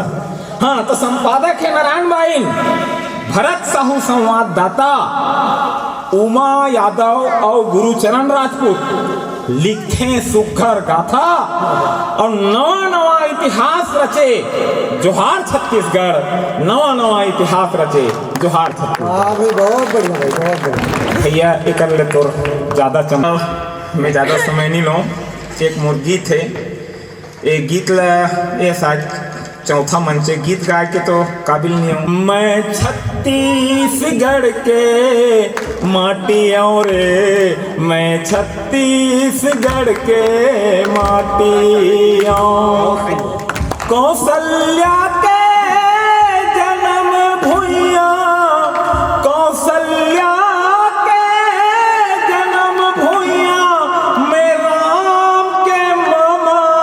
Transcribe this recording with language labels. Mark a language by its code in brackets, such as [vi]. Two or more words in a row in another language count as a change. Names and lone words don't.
[hne] हाँ, तो संपादक है नारायण बाई, भरत साहू संवाददाता उमा यादव और गुरुचरण राजपूत लिखे सुघर गाथा और नवा इतिहास रचे जोहार छत्तीसगढ़, नवा इतिहास रचे जोहार छत्तीसगढ़। बहुत बढ़िया भाई, बहुत बढ़िया भैया। एक ले तो ज़्यादा मैं ज़्यादा समय नहीं लूँ। एक मोर गीत है, ये गीत ला ये शायद चौथा मंच गीत गा के तो काबिल नहीं हूँ। मैं छत्तीसगढ़ के माटी और मैं छत्तीसगढ़ के माटी और कौशल्या के जन्म भुइया, कौशल्या के जन्म भुइया, मैं राम के मामा